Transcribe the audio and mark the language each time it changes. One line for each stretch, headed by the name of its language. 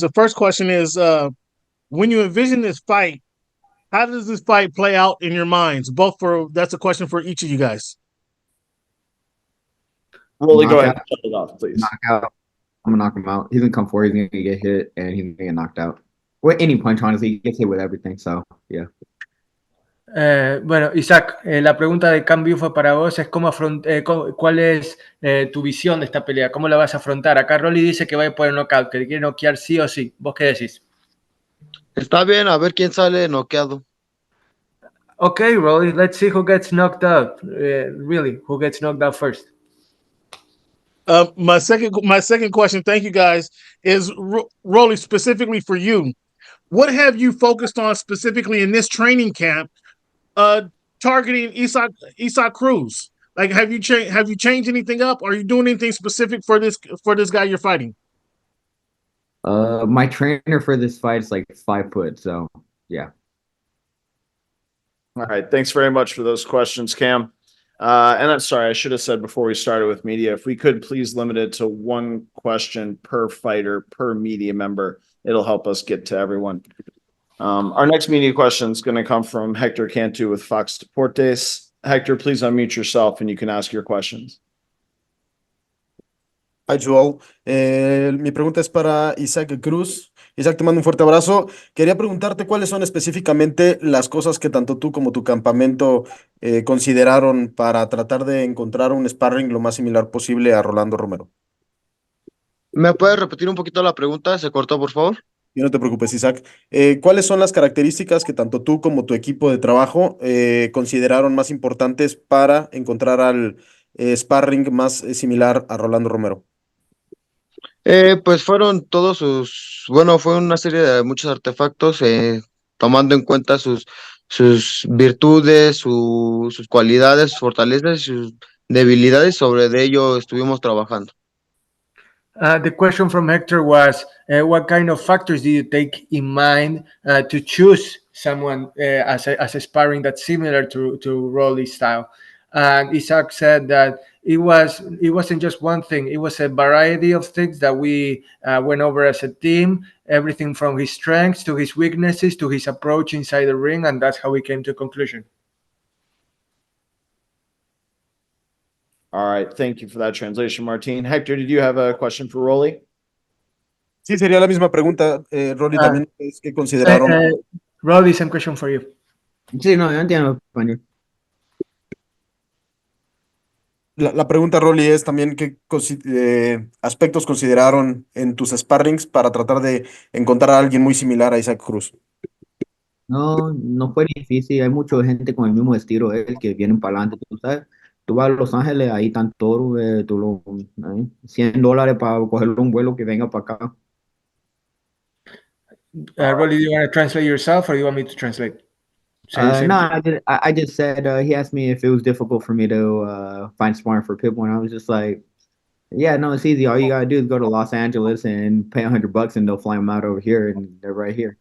English: The first question is, when you envision this fight, how does this fight play out in your minds? That's a question for each of you guys. Rolly, go ahead. Shut it off, please. Knockout. I'm gonna knock him out. He's gonna come forward. He's gonna get hit, and he's gonna get knocked out. With any punch, honestly, he gets hit with everything. So, yeah.
Spanish: Bueno, Isaac, la pregunta de cambio fue para vos, es cuál es tu visión de esta pelea, cómo la vas a afrontar. Acá Rolly dice que va a ir por el knockout, que le quiere noquear sí o sí. ¿Vos qué decís? Está bien, a ver quién sale noqueado.
English: Okay, Rolly, let's see who gets knocked out. Really, who gets knocked out first? My second question, thank you guys, is Rolly, specifically for you. What have you focused on specifically in this training camp, targeting Isaac Cruz? Like, have you changed anything up? Are you doing anything specific for this guy you're fighting? My trainer for this fight is like 5 foot, so yeah. All right. Thanks very much for those questions, Cam. And I'm sorry, I should have said before we started with media, if we could please limit it to one question per fighter, per media member, it'll help us get to everyone. Our next media question is going to come from Hector Cantu with Fox Deportes. Hector, please unmute yourself and you can ask your questions. Hi, Joel.
Spanish: Mi pregunta es para Isaac Cruz. Isaac, te mando un fuerte abrazo. Quería preguntarte cuáles son específicamente las cosas que tanto tú como tu campamento consideraron para tratar de encontrar un sparring lo más similar posible a Rolando Romero. ¿Me puedes repetir un poquito la pregunta? ¿Se cortó, por favor? Y no te preocupes, Isaac. ¿Cuáles son las características que tanto tú como tu equipo de trabajo consideraron más importantes para encontrar al sparring más similar a Rolando Romero? Pues fueron fue una serie de muchos artefactos, tomando en cuenta sus virtudes, sus cualidades, sus fortalezas y sus debilidades. Sobre de ello estuvimos trabajando.
English: The question from Hector was, what kind of factors do you take in mind to choose someone as a sparring that's similar to Rolly's style? And Isaac said that it wasn't just one thing, it was a variety of things that we went over as a team, everything from his strengths to his weaknesses to his approach inside the ring, and that's how we came to a conclusion. All right. Thank you for that translation, Martin. Hector, did you have a question for Rolly?
Spanish: Sí, sería la misma pregunta, Rolly, también es que consideraron.
English: Rolly, same question for you.
Spanish: Sí, no, yo entiendo español. La pregunta, Rolly, es también qué aspectos consideraron en tus sparrings para tratar de encontrar a alguien muy similar a Isaac Cruz. No, no fue difícil. Hay mucha gente con el mismo estilo de él que vienen para adelante, tú sabes. Tú vas a Los Ángeles, ahí están todos, $100 para coger un vuelo que venga para acá.
English: Rolly, do you want to translate yourself or do you want me to translate? No, I just said, he asked me if it was difficult for me to find sparring for Pitbull, and I was just like, yeah, no, it's easy. All you gotta do is go to Los Angeles and pay $100 and they'll fly them out over here, and they're right here.